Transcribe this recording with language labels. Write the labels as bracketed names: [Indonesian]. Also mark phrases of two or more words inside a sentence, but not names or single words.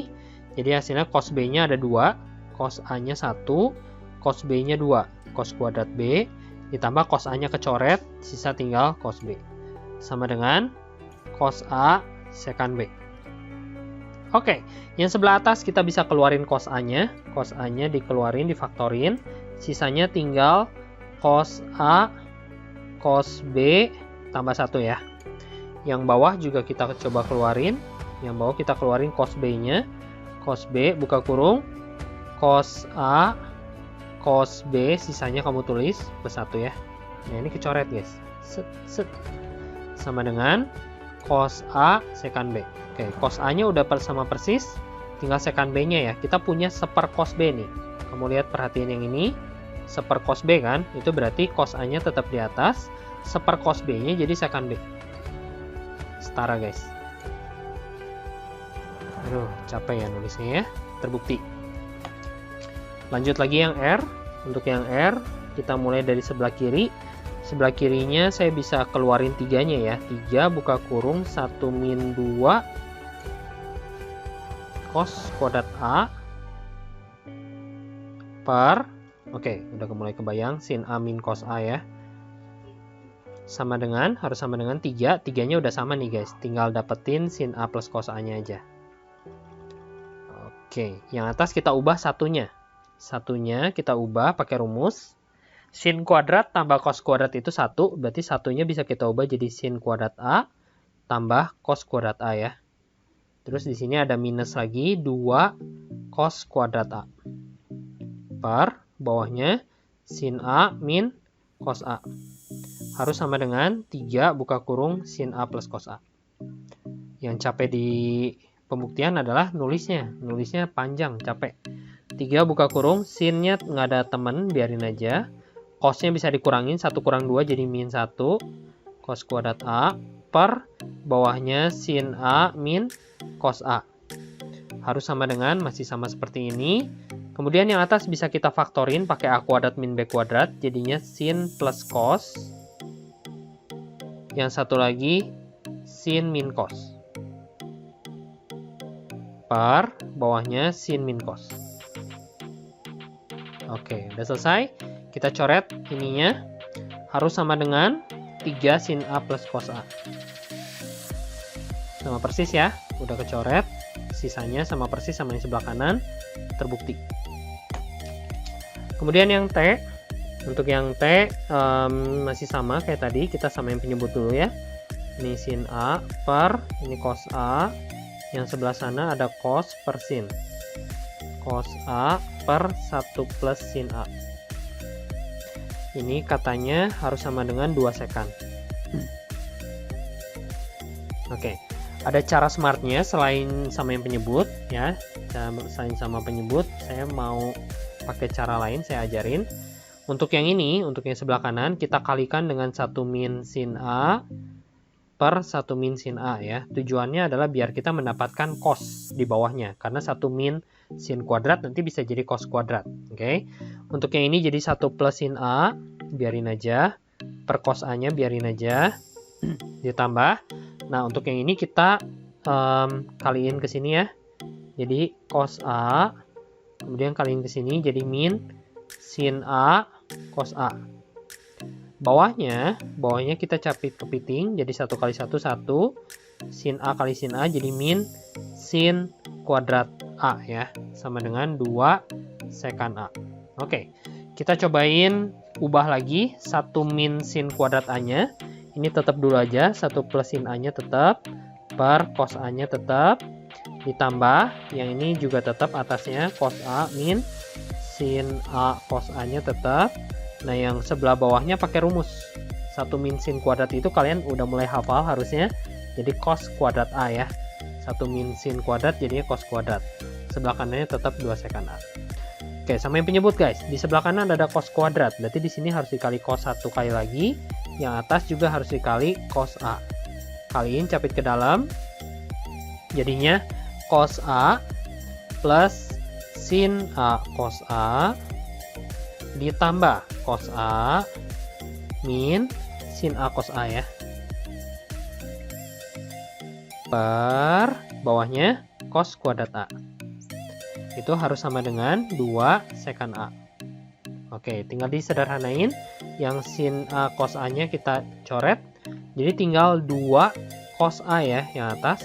[Indonesian] Jadi hasilnya cos B-nya ada 2, cos A-nya 1, cos B-nya 2, cos kuadrat B, ditambah cos A-nya kecoret, sisa tinggal cos B. Sama dengan cos A sekan B. Oke, yang sebelah atas kita bisa keluarin cos A-nya. Cos A-nya dikeluarin, difaktorin. Sisanya tinggal cos A, cos B, tambah 1 ya. Yang bawah juga kita coba keluarin. Yang bawah kita keluarin cos B-nya. Cos B, buka kurung. Cos A, cos B, sisanya kamu tulis plus 1 ya. Nah, ini kecoret guys. Set. Sama dengan cos A sekan B. Oke, cos A-nya udah sama persis, tinggal sekan B-nya ya. Kita punya seper cos B nih. Kamu lihat, perhatiin yang ini, seper cos B kan? Itu berarti cos A-nya tetap di atas, seper cos B-nya jadi sekan B. Setara guys. Aduh, capek ya nulisnya ya. Terbukti. Lanjut lagi yang R. Untuk yang R, kita mulai dari sebelah kiri. Sebelah kirinya saya bisa keluarin 3-nya ya. 3 buka kurung 1 min 2 cos kuadrat A per, oke, udah mulai kebayang, sin A min cos A ya. Harus sama dengan 3. 3-nya udah sama nih guys. Tinggal dapetin sin A plus cos A-nya aja. Oke, yang atas kita ubah satunya. Satunya kita ubah pakai rumus. Sin kuadrat tambah cos kuadrat itu 1, berarti satunya bisa kita ubah jadi sin kuadrat A tambah cos kuadrat A ya. Terus di sini ada minus lagi 2 cos kuadrat A. Per bawahnya sin A min cos A. Harus sama dengan 3 buka kurung sin A plus cos A. Yang capek di pembuktian adalah nulisnya. Nulisnya panjang, capek. 3 buka kurung, sinnya nggak ada temen, biarin aja. Cosnya bisa dikurangin, 1 kurang 2 jadi min 1 cos kuadrat A per bawahnya sin A min cos A. harus sama dengan, masih sama seperti ini. Kemudian yang atas bisa kita faktorin pakai A kuadrat min B kuadrat, jadinya sin plus cos. Yang satu lagi sin min cos. Per bawahnya sin min cos. Oke, udah selesai. Kita coret ininya. Harus sama dengan 3 sin A plus cos A. Sama persis ya, udah kecoret. Sisanya sama persis sama yang sebelah kanan, terbukti. Kemudian yang T, untuk yang T masih sama kayak tadi, kita samain penyebut dulu ya. Ini sin A per, ini cos A. Yang sebelah sana ada cos per sin. Cos A per 1 plus sin A. Ini katanya harus sama dengan 2 sekan. Oke, ada cara smartnya selain samain penyebut ya. Selain sama penyebut, saya mau pakai cara lain, saya ajarin. Untuk yang ini, untuk yang sebelah kanan, kita kalikan dengan 1 min sin A per 1 min sin A ya. Tujuannya adalah biar kita mendapatkan cos di bawahnya. Karena 1 min sin kuadrat nanti bisa jadi cos kuadrat. Oke. Untuk yang ini jadi 1 plus sin A, biarin aja. Per cos A-nya biarin aja. Ditambah. Nah, untuk yang ini kita kaliin ke sini ya. Jadi cos A, kemudian kaliin ke sini jadi min sin A cos A. Bawahnya kita capit kepiting jadi 1 kali 1 1. Sin A kali sin A jadi min sin kuadrat A ya, sama dengan 2 sekan A. Oke, kita cobain ubah lagi 1 min sin kuadrat A-nya. Ini tetap dulu aja, 1 plus sin A-nya tetap, per cos A-nya tetap, ditambah, yang ini juga tetap atasnya, cos A min sin A cos A-nya tetap. Nah, yang sebelah bawahnya pakai rumus. 1 min sin kuadrat itu kalian udah mulai hafal harusnya, jadi cos kuadrat A ya. 1 min sin kuadrat jadinya cos kuadrat. Sebelah kanannya tetap 2 sekan A. Oke, samain penyebut guys. Di sebelah kanan ada cos kuadrat, berarti di sini harus dikali cos 1 kali lagi. Yang atas juga harus dikali cos A. Kaliin capit ke dalam. Jadinya cos A plus sin A cos A ditambah cos A min sin A cos A ya. Per bawahnya cos kuadrat A. Itu harus sama dengan 2 sekan A. Oke, tinggal disederhanain. Yang sin A cos A-nya kita coret. Jadi tinggal 2 cos A ya yang atas.